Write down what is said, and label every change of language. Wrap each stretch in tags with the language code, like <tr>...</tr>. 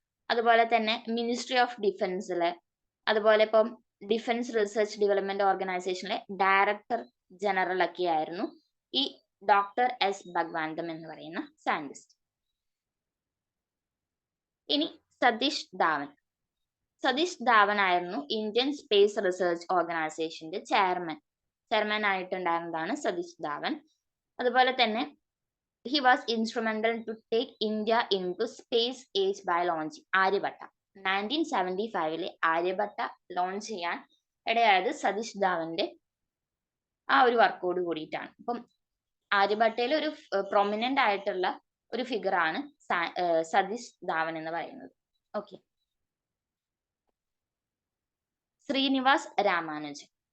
<ml>അതുപോലെ തന്നെ ministry of ഡിഫൻസിലെ, അതുപോലെ ഇപ്പം ഡിഫൻസ് റിസർച്ച് ഡെവലപ്മെന്റ് ഓർഗനൈസേഷനിലെ ഡയറക്ടർ ജനറൽ ഒക്കെ ആയിരുന്നു ഈ ഡോക്ടർ S ഭഗവന്തം എന്ന് പറയുന്ന സയന്റിസ്റ്റ്. ഇനി സതീഷ് ധാവൻ. സതീഷ് ധാവൻ ആയിരുന്നു ഇന്ത്യൻ സ്പേസ് റിസർച്ച് ഓർഗനൈസേഷന്റെ ചെയർമാൻ ആയിട്ടുണ്ടായിരുന്നതാണ് സതീഷ് ധാവൻ. അതുപോലെ തന്നെ</ml> <en>he was instrumental to take India into space age by launching Aryabhata.</en> <ml>1975 Aryabhata launch ചെയ്യാൻ ഇടയായത് സതീഷ് ധാവന്റെ ആ ഒരു വർക്കോട് കൂടിയിട്ടാണ്. അപ്പം ആര്യഭട്ടയിൽ ഒരു പ്രൊമിനന്റ് ആയിട്ടുള്ള ഒരു ഫിഗർ ആണ് സതീഷ് ധാവൻ എന്ന് പറയുന്നത്. ഓക്കെ, ശ്രീനിവാസ് രാമാനുജൻ.</ml>